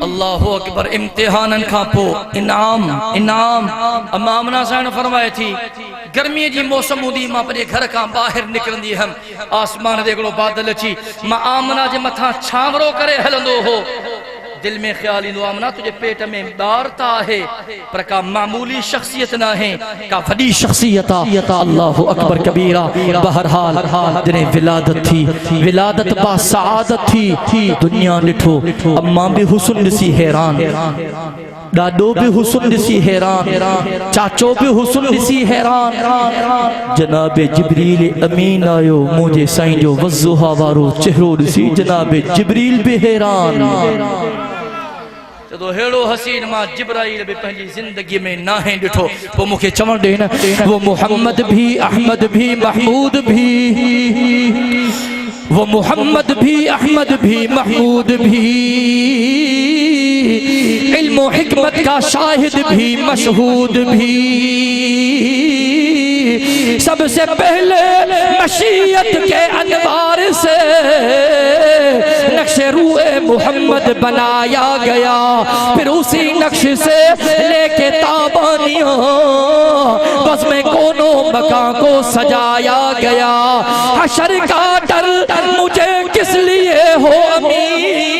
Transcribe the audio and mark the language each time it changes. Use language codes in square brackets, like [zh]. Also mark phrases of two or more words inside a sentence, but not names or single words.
[ar] الله أكبر [sd] इम्तिहानन खां पो इनाम इनाम अमामना साईं फरमाए थी गर्मी जी मौसम हूंदी मां पंहिंजे घर खां ॿाहिरि निकिरंदी हुअमि आसमान ते हिकिड़ो बादल अची मां आमना जे मथां छांवरो करे हलंदो हो दिल में ख्याल इंदो आमना तुझे पेट में ॿार त आहे पर का मामूली शख्सियत न आहे का वॾी शख्सियत आहे [ar] الله أكبر كبيرا [sd] बहरहाल जॾहिं विलादत बा सआदत थी दुनिया ॾिठो अम्मा बि हुस्न ॾिसी हैरान ॾाॾो बि हुस्न ॾिसी हैरान चाचो बि हुस्न ॾिसी हैरान जनाब जिब्रील अमीन आयो मुंहिंजे साईं जो वज़ुहा वारो चेहरो ॾिसी जनाब जिब्रील बि हैरान जदो हेड़ो हसीन मां जिब्राइल बि पंहिंजी जिंदगी में नाहे ॾिठो पोइ मूंखे चवण ॾे न [hi] वो मोहम्मद भी अहमद भी महमूद भी वो मोहम्मद भी अहमद भी महमूद भी इल्म हिकमत का शाहिद भी मशहूद भी सबसे पहले मशीयत के अनवार से नक्शे रूए मोहम्मद बनाया गया फिर उसी नक्श से लेके ताबानियों बस में कोनो मकान को सजाया गया हशर का डर मुझे किस लिए हो अमीर